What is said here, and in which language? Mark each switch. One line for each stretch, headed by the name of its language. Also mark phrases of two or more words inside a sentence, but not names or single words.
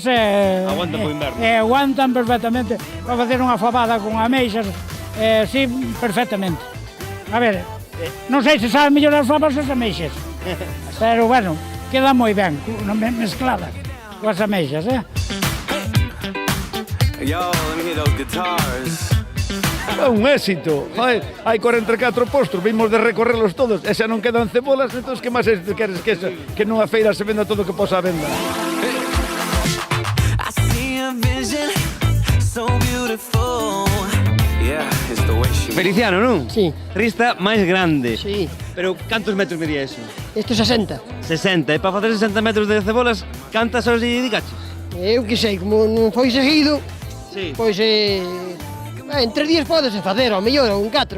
Galician: Aguantan po inverno. aguantan perfectamente para facer unha fabada con ameixas, sí, perfectamente. A ver, non sei se saben mellor as fabas ou as ameixas, pero bueno, queda moi ben, mezcladas coas ameixas,
English: Yo, let me hear those guitars.
Galician: É un éxito. Hai 44 postos, vimos de recorrerlos todos, e xa non quedan cebolas, entón que máis queres que nunha feira se venda todo o que posa a venda?
English: I see a vision so beautiful. Yeah, it's the way she
Galician: Feliciano, non? Sí. Rista máis grande. Sí, Pero cantos metros medía eso? isto 60. 60. E para facer 60 metros de cebolas, cantas horas lle dedicaches? Eu que sei, como non foi seguido, Sí. pois en 3 días podes facer, ao mellor, ou en 4.